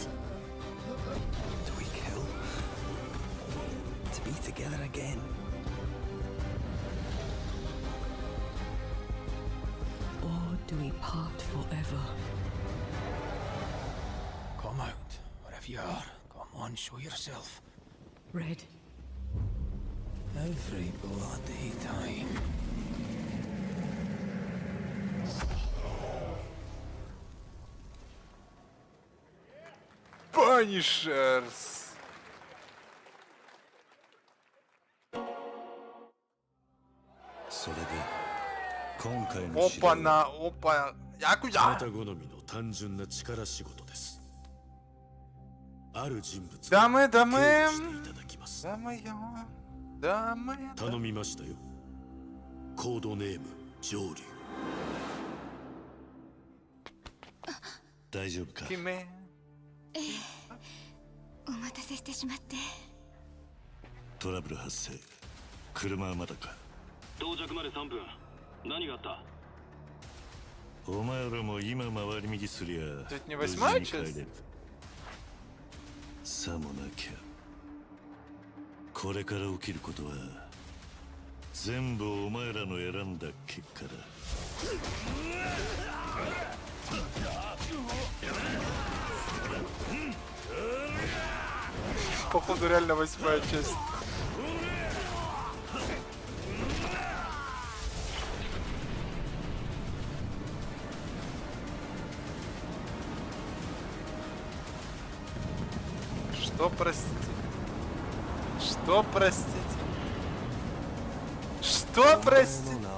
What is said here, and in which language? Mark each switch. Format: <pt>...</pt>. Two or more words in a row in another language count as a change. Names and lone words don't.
<en>Do we kill? To be together again? do we part forever? Come out, wherever you are. Come on, show yourself. Red. Every bloody time. Punishers.</en> <ru>Опа-на, опа. Якудза.</ru> <ja>あなた好みの単純な力仕事です。ある人物ダメダメ警護していただきます。ダメよ。ダメよ。頼みましたよ。コードネーム上流。大丈夫か。姫。お待たせしてしまって。トラブル発生。車はまだか。到着まで3分。何があった？お前らも今回り右すりゃ</ja> <ru>не восьмая часть?</ru> <ja>さもなきゃこれから起きることは全部お前らの選んだ結果だ。</ja> <ru>Походу реально 8-я часть. Что, простите? Что, простите? Что, простите?</ru>